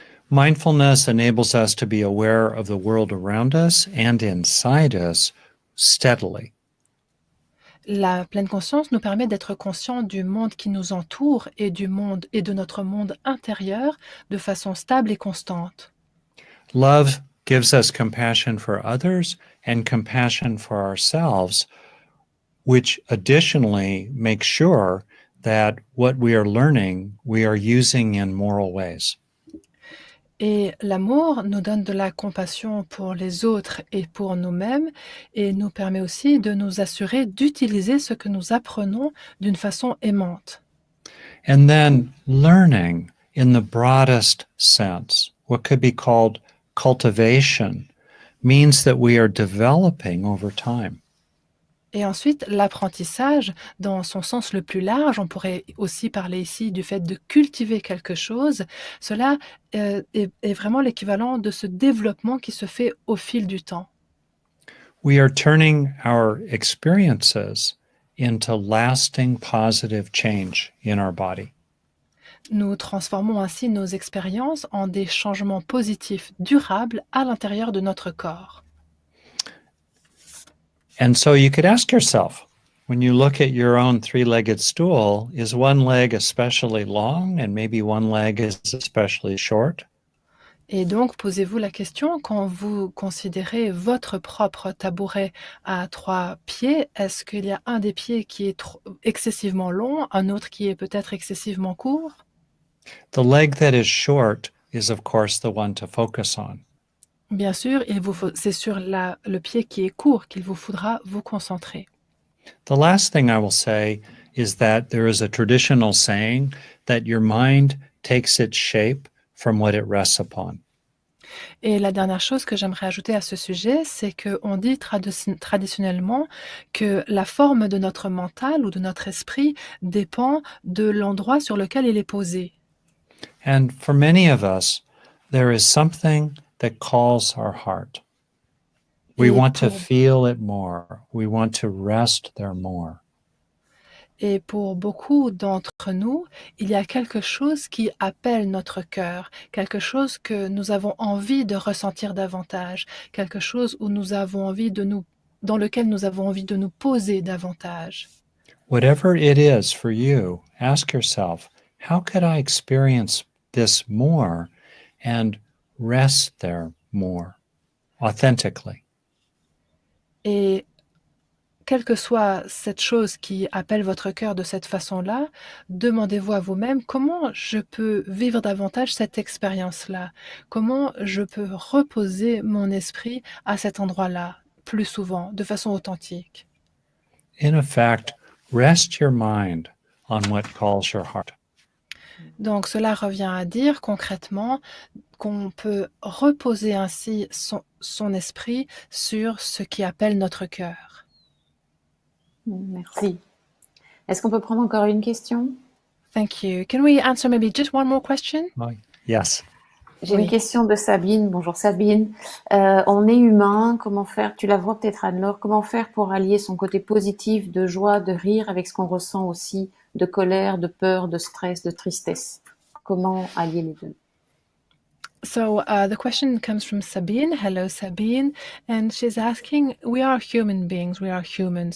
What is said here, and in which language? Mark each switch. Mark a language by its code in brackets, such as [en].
[en] Mindfulness enables us to be aware of the world around us and inside us steadily. [fr] La pleine conscience nous permet d'être conscients du monde qui nous entoure et de notre monde intérieur de façon stable et constante. [en] Love gives us compassion for others and compassion for ourselves, which additionally makes sure that what we are learning, we are using in moral ways. [fr] Et l'amour nous donne de la compassion pour les autres et pour nous-mêmes et nous permet aussi de nous assurer d'utiliser ce que nous apprenons d'une façon aimante. [en] And then learning in the broadest sense, what could be called cultivation, means that we are developing over time. [fr] Et ensuite, l'apprentissage, dans son sens le plus large, on pourrait aussi parler ici du fait de cultiver quelque chose. Cela est vraiment l'équivalent de ce développement qui se fait au fil du temps. [en] We are turning our experiences into lasting positive change in our body. [fr] Nous transformons ainsi nos expériences en des changements positifs durables à l'intérieur de notre corps. [en] And so you could ask yourself, when you look at your own three-legged stool, is one leg especially long and maybe one leg is especially short? [fr] Et donc, posez-vous la question, quand vous considérez votre propre tabouret à 3 pieds, est-ce qu'il y a un des pieds qui est excessivement long, un autre qui est peut-être excessivement court? [en] The leg that is short is, of course, the one to focus on. [fr] Bien sûr, c'est sur le pied qui est court qu'il vous faudra vous concentrer. [en] The last thing I will say is that there is a traditional saying that your mind takes its shape from what it rests upon. [fr] Et la dernière chose que j'aimerais ajouter à ce sujet, c'est qu'on dit traditionnellement que la forme de notre mental ou de notre esprit dépend de l'endroit sur lequel il est posé. [en] And for many of us, there is something that calls our heart. We [fr] Et [en] want to [fr] pour- [en] feel it more. We want to rest there more. [fr] Et pour beaucoup d'entre nous, il y a quelque chose qui appelle notre cœur, quelque chose que nous avons envie de ressentir davantage, quelque chose où nous avons envie dans lequel nous avons envie de nous poser davantage. [en] Whatever it is for you, ask yourself, how could I experience this more and rest there more authentically? [fr] Et quelle que soit cette chose qui appelle votre cœur de cette façon-là, demandez-vous à vous-même comment je peux vivre davantage cette expérience-là, comment je peux reposer mon esprit à cet endroit-là plus souvent, de façon authentique. [en] In effect, rest your mind on what calls your heart. [fr] Donc cela revient à dire concrètement qu'on peut reposer ainsi son esprit sur ce qui appelle notre cœur. Merci. Est-ce qu'on peut prendre encore une question? [en] Thank you. Can we answer maybe just one more question? Yes. [fr] J'ai Oui. une question de Sabine. Bonjour Sabine. On est humain, comment faire, tu la vois peut-être Anne-Laure, comment faire pour allier son côté positif, de joie, de rire avec ce qu'on ressent aussi, de colère, de peur, de stress, de tristesse? Comment allier les deux? [en] So the question comes from Sabine. Hello, Sabine. And she's asking, we are human beings, we are humans.